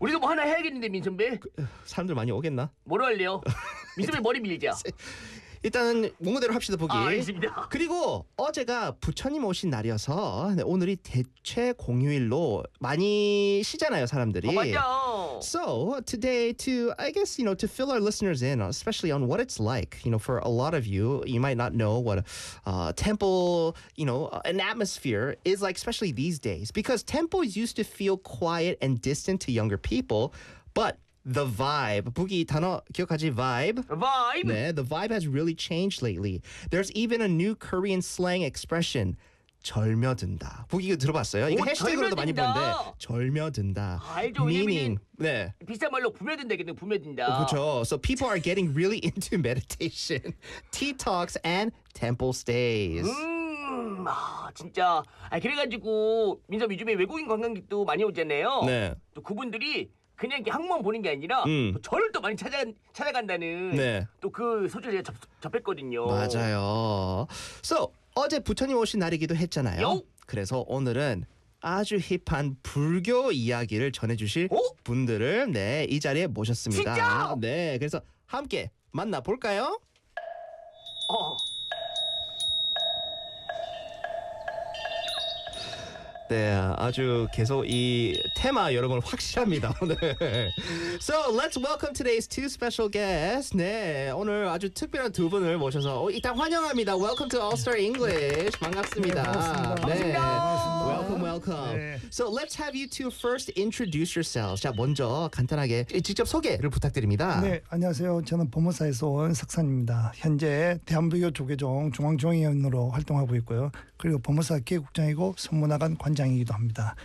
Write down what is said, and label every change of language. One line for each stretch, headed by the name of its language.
Korean: 우리도 뭐 하나 해야겠는데 민선배. 사람들 많이 오겠나? 뭐로 할래요? 민선배 머리 밀자. 일단은 몸무대로 합시다 보기. 아, 알겠습니다. 그리고 어제가 부처님 오신 날이어서 네, 오늘이 대체 공휴일로 많이 쉬잖아요 사람들이. 어, 맞아.
English: So today to I guess you know to fill our listeners in especially on what it's like you know for a lot of you you might not know what a temple you know an atmosphere is like especially these days because temples used to feel quiet and distant to younger people but The vibe.
Korean: 부기 단어 기억하지? Vibe.
English: Vibe. 네, the vibe has really changed lately. There's even a new Korean slang expression.
Korean: 절며든다. 부기 이거 들어봤어요? 이거 해시태그로도 많이 보는데. 절며든다. 알죠.
English: Meaning. 네.
Korean: 비슷한 말로 부며든다겠네. 부며든다. 그렇죠.
English: So people are getting really into meditation, tea talks, and temple stays.
Korean: 아 진짜 아, 그래가지고 민섭 요즘에 외국인 관광객도 많이 오잖아요. 네. 또 그분들이 그냥 학문 보는 게 아니라 또 절을 또 많이 찾아간다는 네. 또 그 소식을 제가 접했거든요. 맞아요. So 어제 부처님 오신 날이기도 했잖아요. 요? 그래서 오늘은 아주 힙한 불교 이야기를 전해주실 오? 분들을 네, 이 자리에 모셨습니다. 진짜? 네, 그래서 함께 만나볼까요? 어. 네, 아주 계속 이 테마 여러분 확실합니다 오늘.
English: So let's welcome today's two special guests.
Korean: 네, 오늘 아주 특별한 두 분을 모셔서 일단 환영합니다.
English: Welcome to All Star English.
Korean: 반갑습니다. 네, 반갑습니다. 네.
English: Welcome, welcome.
Korean: 네.
English: So let's have you two first introduce yourselves.
Korean: 자, 먼저 간단하게 직접 소개를 부탁드립니다. 네, 안녕하세요. 저는 보모사에서 온 석사입니다. 현재 대한불교 조계종 중앙종의원으로 활동하고 있고요. 그리고 보모사 기획국장이고 선문화관 관장이기도 합니다.